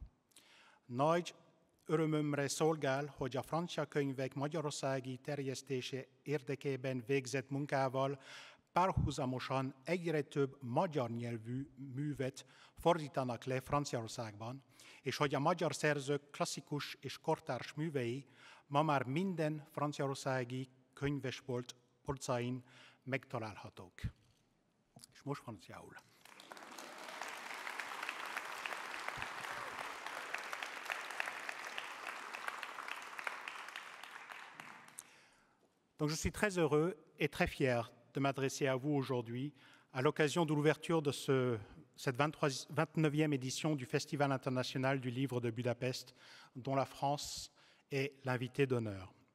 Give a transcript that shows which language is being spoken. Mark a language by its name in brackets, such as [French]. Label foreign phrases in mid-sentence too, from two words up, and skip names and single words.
[Hungarian] Nagy örömömre szolgál, hogy a francia könyvek magyarországi terjesztése érdekében végzett munkával párhuzamosan egyre több magyar nyelvű művet fordítanak le Franciaországban, és hogy a magyar szerzők klasszikus és kortárs művei ma már minden franciaországi könyvesbolt polcain megtalálhatók. És most franciául. [French] Donc je suis très heureux et très fier de m'adresser à vous aujourd'hui à l'occasion de l'ouverture de cette 29e édition du Festival international du livre de Budapest, dont la France est l'invité d'honneur.